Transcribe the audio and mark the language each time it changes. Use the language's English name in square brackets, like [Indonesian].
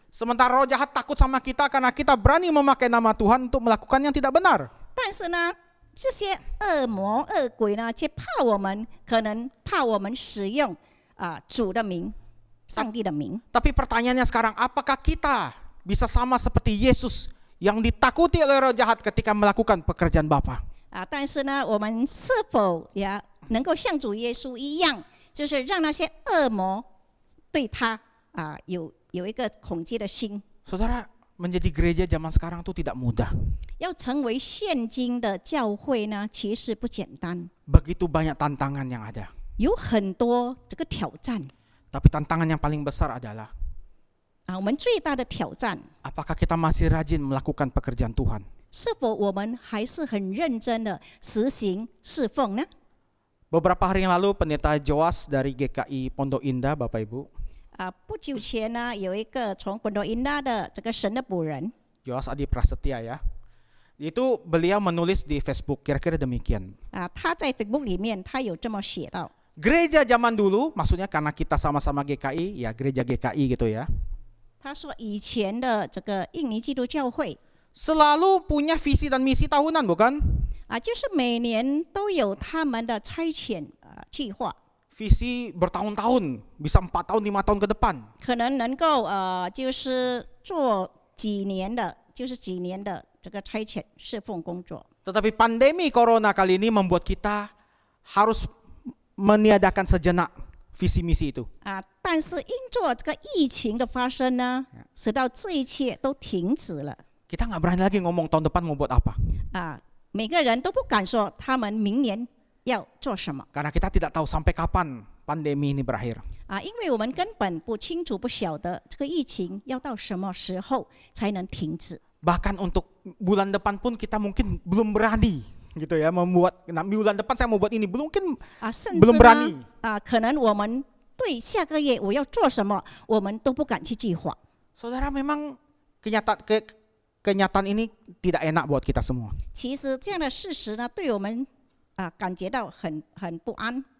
[Indonesian] Sementara roh jahat takut sama kita karena kita berani memakai nama Tuhan untuk melakukan yang tidak benar. [Chinese] 但是呢，这些恶魔、恶鬼呢，却怕我们，可能怕我们使用主的名、上帝的名。 [Indonesian] Tapi pertanyaannya sekarang, apakah kita bisa sama seperti Yesus yang ditakuti oleh roh jahat ketika melakukan pekerjaan Bapa? [Chinese] 但是呢，我们是否也能够像主耶稣一样，就是让那些恶魔对他有一个恐惧的心？ [Indonesian] Saudara, menjadi gereja zaman sekarang itu tidak mudah. [Chinese] 要成为现今的教会呢，其实不简单， [Indonesian] Begitu banyak tantangan yang ada. [Chinese] 有很多这个挑战。 [Indonesian] Tapi tantangan yang paling besar adalah [Chinese] 我们最大的挑战， [Indonesian] apakah kita masih rajin melakukan pekerjaan Tuhan? [Chinese] 是否我们还是很认真的实行侍奉呢？ [Indonesian] Beberapa hari yang lalu pendeta Joas dari GKI Pondok Indah, Bapak Ibu, [Chinese] 不久前呢，有一个从本多因达的这个神的仆人 [Indonesian] Joas Adi Prasetya ya, itu beliau menulis di Facebook kira-kira demikian. [Chinese] 他在 Facebook 里面他有这么写到。 [Indonesian] Gereja zaman dulu, maksudnya karena kita sama-sama GKI, ya gereja GKI gitu ya, [Chinese] 他说以前的这个印尼基督教会 [Indonesian] selalu punya visi dan misi tahunan, bukan? [Chinese] 就是每年都有他们的差遣计划， [Indonesian] Visi bertahun-tahun, bisa 4 tahun, 5 tahun ke depan. [Chinese] 可能能够就是做几年的，就是几年的这个差遣侍奉工作。 [Indonesian] Tetapi pandemi corona kali ini membuat kita harus meniadakan sejenak visi misi itu. [Chinese] 但是因着这个疫情的发生呢，使到这一切都停止了。 [Indonesian] Kita nggak berani lagi ngomong tahun depan mau buat apa. [Chinese] 每个人都不敢说他们明年要做什么 [Indonesian] Karena kita tidak tahu sampai kapan pandemi ini berakhir. [Chinese] 因为我们根本不清楚、不晓得这个疫情要到什么时候才能停止。 [Indonesian] Bahkan untuk bulan depan pun kita mungkin belum berani gitu ya membuat. Nah, bulan depan saya mau buat ini mungkin [Chinese] 甚 [Indonesian] belum berani. [Chinese] 呢，可能我们对下个月我要做什么，我们都不敢去计划。 [Indonesian] Saudara, memang kenyataan ini tidak enak buat kita semua. [Chinese] 其实这样的事实呢，对我们感觉到很不安。